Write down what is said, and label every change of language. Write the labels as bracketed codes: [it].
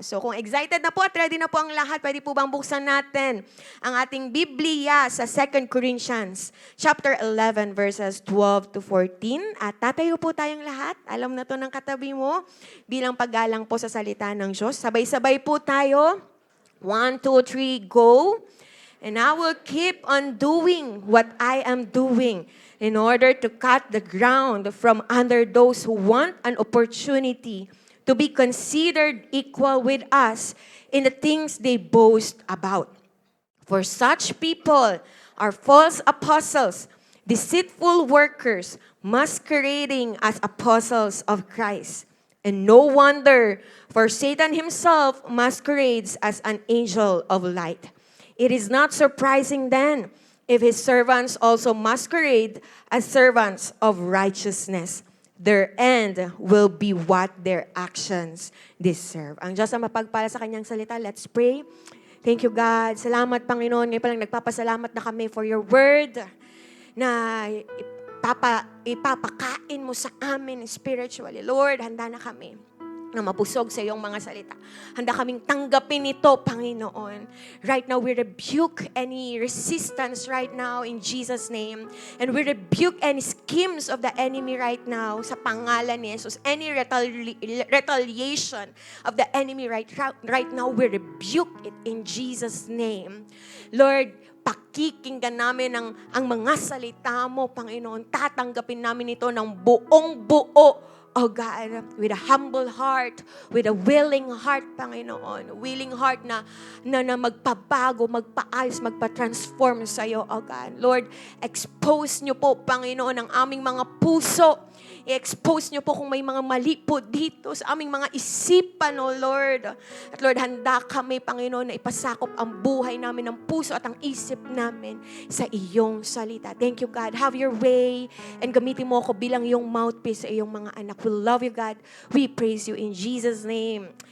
[tl] So kung excited na po at ready na po ang lahat, pwede po bang buksan natin ang ating Biblia sa 2 Corinthians chapter 11 verses 12 to 14. At tatayo po tayong lahat. Alam na to ng katabi mo bilang paggalang po sa salita ng Diyos. Sabay-sabay po tayo. 1, 2, 3, go! [en] And I will keep on doing what I am doing in order to cut the ground from under those who want an opportunity to be considered equal with us in the things they boast about. For such people are false apostles, deceitful workers, masquerading as apostles of Christ. And no wonder, for Satan himself masquerades as an angel of light. It is not surprising then if his servants also masquerade as servants of righteousness. Their end will be what their actions deserve. [tl] Ang Diyos ang mapagpala sa kanyang salita. [en] Let's pray. Thank you, God. [tl] Salamat, Panginoon. Ngayon palang nagpapasalamat na kami [en] for your word [tl] na ipapakain mo sa amin spiritually. Lord, handa na kami na mapusog sa iyong mga salita. Handa kaming tanggapin ito, Panginoon. [en] Right now, we rebuke any resistance right now in Jesus' name. And we rebuke any schemes of the enemy right now [tl] sa pangalan ni Jesus. [en] Any retaliation of the enemy right now, we rebuke it in Jesus' name. [tl] Lord, pakikinggan namin ang mga salita mo, Panginoon. Tatanggapin namin ito ng buong buo. [en] Oh God, with a humble heart, with a willing heart, Panginoon. [tl] Willing heart na magpabago, magpaayos, magpa-transform sa iyo, oh God. Lord, expose niyo po, Panginoon, ang aming mga puso. I-expose niyo po kung may mga mali po dito sa aming mga isipan, oh Lord. At Lord, handa kami, Panginoon, na ipasakop ang buhay namin, ang puso at ang isip namin sa iyong salita. [en] Thank you, God. Have your way and [tl] gamitin mo ako bilang iyong mouthpiece sa iyong mga anak. [en] We love you, God. We praise you in Jesus' name.